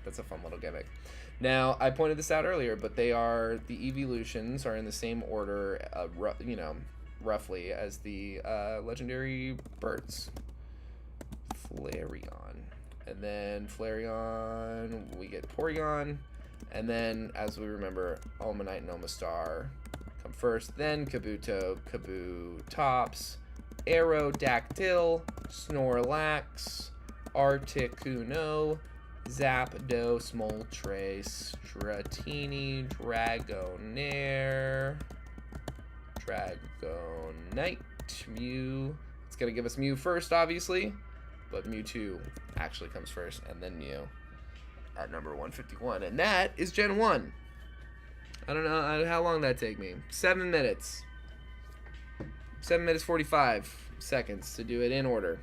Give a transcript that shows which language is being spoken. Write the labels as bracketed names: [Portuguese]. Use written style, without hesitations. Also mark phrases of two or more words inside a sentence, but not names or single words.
[English] That's a fun little gimmick. Now, I pointed this out earlier, but the evolutions are in the same order, you know, roughly as the legendary birds. Flareon. And then Flareon, we get Porygon. And then, as we remember, Omanite and Omastar come first. Then Kabuto, Kabutops, Aerodactyl, Snorlax, Articuno, Zapdos, Moltres, Dratini, Dragonair, Dragonite, Mew. It's going to give us Mew first, obviously, but Mewtwo actually comes first, and then Mew at number 151. And that is Gen 1. I don't know how long that take me. 7 minutes. 7 minutes 45 seconds to do it in order.